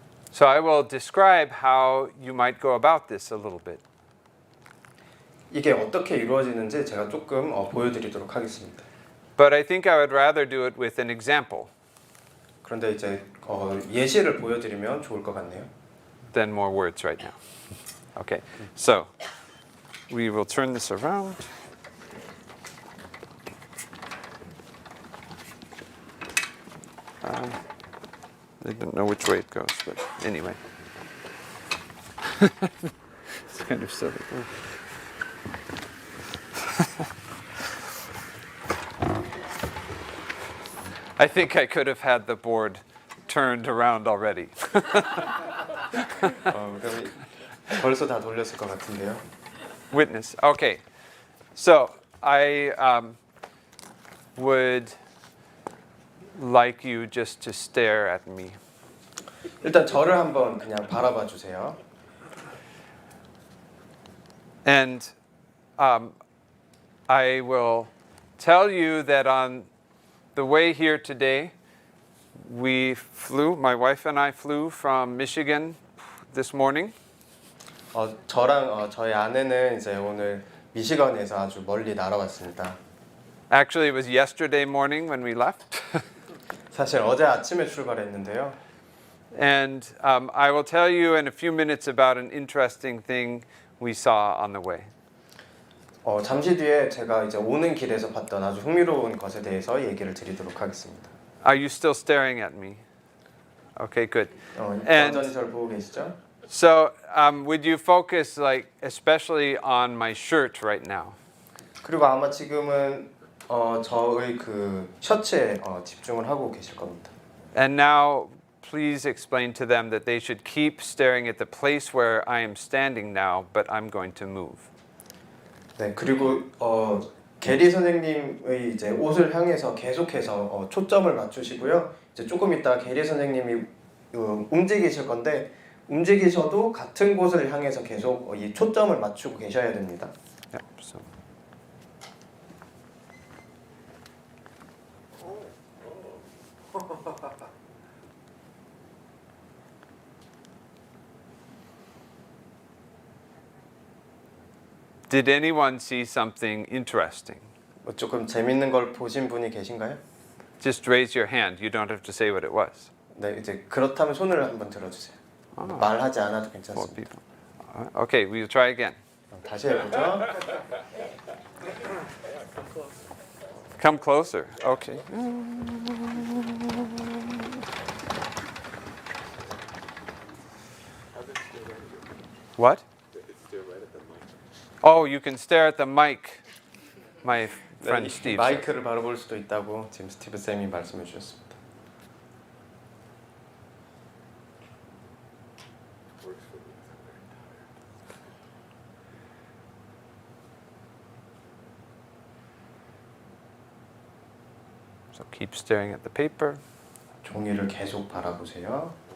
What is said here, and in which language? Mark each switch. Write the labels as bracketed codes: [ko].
[en] So I will describe how you might go about this a little bit. [ko] 이게 어떻게 이루어지는지 제가 조금 보여드리도록 하겠습니다. [en] But I think I would rather do it with an example. [ko] 그런데 이제 예시를 보여드리면 좋을 것 같네요. [en] than more words right now. Okay, so we will turn this around. I don't know which way it goes, but anyway. It's kind of silly. I think I could have had the board turned around already. [ko] 그럼 벌써 다 돌렸을 것 같은데요. [en] Witness. Okay. So I would like you just to stare at me. [ko] 일단 저를 한번 그냥 바라봐 주세요. [en] And I will tell you that on the way here today, my wife and I flew from Michigan this morning. [ko] 저랑 저희 아내는 이제 오늘 미시건에서 아주 멀리 날아왔습니다. [en] Actually, it was yesterday morning when we left. [ko] 사실 어제 아침에 출발했는데요. [en] And I will tell you in a few minutes about an interesting thing we saw on the way. [ko] 잠시 뒤에 제가 이제 오는 길에서 봤던 아주 흥미로운 것에 대해서 얘기를 드리도록 하겠습니다. [en] Are you still staring at me? Okay, good. [ko] 여전히 저를 보고 계시죠? [en] So, would you focus, like, especially on my shirt right now? [ko] 그리고 아마 지금은 저의 그 셔츠에 집중을 하고 계실 겁니다. [en] And now, please explain to them that they should keep staring at the place where I am standing now, but I'm going to move. [ko] 네, 그리고 게리 선생님의 이제 옷을 향해서 계속해서 초점을 맞추시고요. 이제 조금 있다 게리 선생님이 움직이실 건데 움직이셔도 같은 곳을 향해서 계속 이 초점을 맞추고 계셔야 됩니다. [en] Yep, so. Did anyone see something interesting? [ko] 조금 재밌는 걸 보신 분이 계신가요? [en] Just raise your hand. You don't have to say what it was. [ko] 네, 이제 그렇다면 손을 한번 들어주세요. 말하지 않아도 [en] Four [ko] 괜찮습니다. [en] people. Okay, we'll try again. [ko] 다시 해보죠. [en] Come closer. Okay. What? Oh, you can stare at the mic. My friend Steve. [ko] 마이크를 바로 볼 수도 있다고 지금 스티브 쌤이 말씀해 주셨습니다. [en] So keep staring at the paper. [ko] 종이를 계속 바라보세요.